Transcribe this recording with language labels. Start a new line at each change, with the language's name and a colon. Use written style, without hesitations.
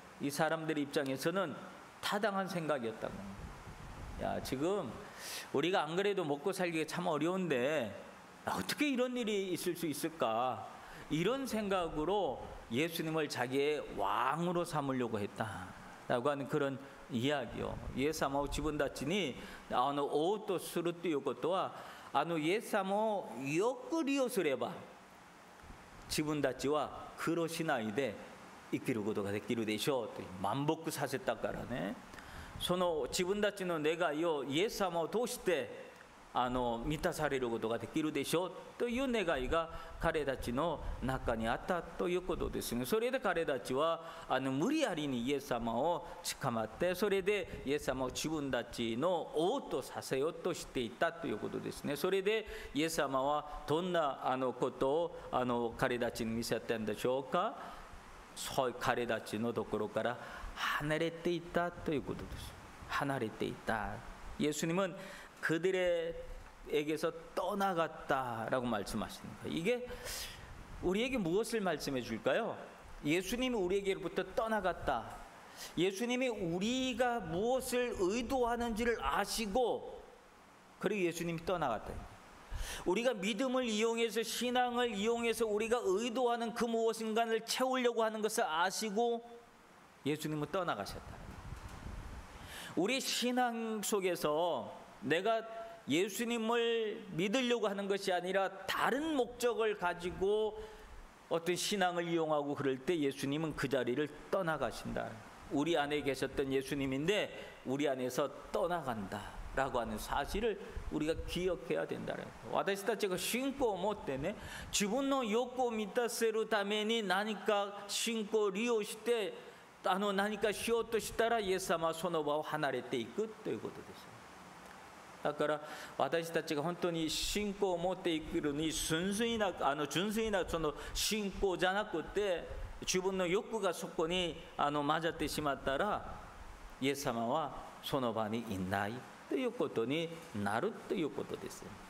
Korean: 이 사람들 입장에서는 타당한 생각이었다고 합니다. 야, 지금 우리가 안 그래도 먹고 살기가 참 어려운데 어떻게 이런 일이 있을 수 있을까? 이런 생각으로 예수님을 자기의 왕으로 삼으려고 했다라고 하는 그런 이야기요.
Japanese: イエス様を自分たちに王とするということはイエス様をよく利用すれば自分たちは苦労しないで生きることができるでしょうと満腹させたからね。その自分たちの願いをイエス様を通して満たされることができるでしょうという願いが彼たちの中にあったということですね。それで彼たちは無理やりにイエス様を捕まって、それでイエス様を自分たちの王とさせようとしていたということですね。それでイエス様はどんなことを彼たちに見せたんでしょうか。彼たちのところから離れていたということです。離れていた.
Korean: 예수님은 그들에게서 떠나갔다라고 말씀하십니다. 이게 우리에게 무엇을 말씀해 줄까요? 예수님이 우리에게로부터 떠나갔다. 예수님이 우리가 무엇을 의도하는지를 아시고 그리고 예수님이 떠나갔다. 우리가 믿음을 이용해서, 신앙을 이용해서 우리가 의도하는 그 무엇인가를 채우려고 하는 것을 아시고 예수님은 떠나가셨다. 우리 신앙 속에서 내가 예수님을 믿으려고 하는 것이 아니라 다른 목적을 가지고 어떤 신앙을 이용하고 그럴 때 예수님은 그 자리를 떠나가신다. 우리 안에 계셨던 예수님인데 우리 안에서 떠나간다라고 하는 사실을 우리가 기억해야 된다.
Japanese: 私たちが信仰を持ってね、自分の欲を満たせるために何か信仰を利用して何かしようとしたらイエス様はその場を離れていくということです。だから私たちが本当に信仰を持っていくのに純粋なその信仰じゃなくて、自分の欲がそこに混ざってしまったらイエス様はその場にいないということになるということです。